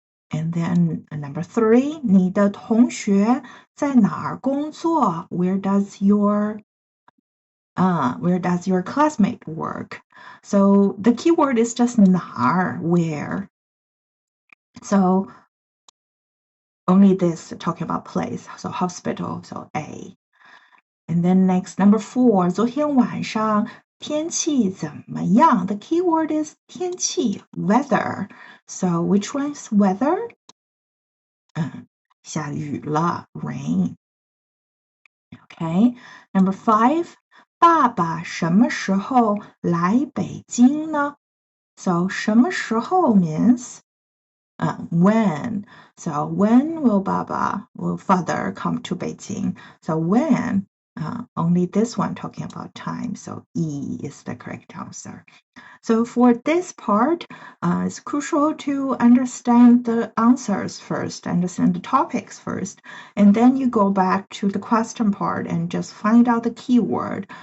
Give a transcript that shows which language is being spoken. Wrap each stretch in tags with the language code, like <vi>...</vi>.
<en>And then number 3,</en> <zh>你的同学在哪儿工作?</zh> <en>Where does your Where does your classmate work? So the keyword is just 哪儿 where. So only this talking about place. So hospital, so A. And then next, number 4,</en> <zh>昨天晚上天气怎么样?</zh> <en>The keyword is 天气 weather. So which one is weather?</en> <zh>下雨了</zh> <en>rain. Okay. Number 5,</en> <zh>爸爸什么时候来北京呢?</zh> <en>So 什么时候 means when. So when will father come to Beijing? So when, only this one talking about time. So E is the correct answer. So for this part, it's crucial to understand the answers first, understand the topics first, and then you go back to the question part and just find out the keyword.</en>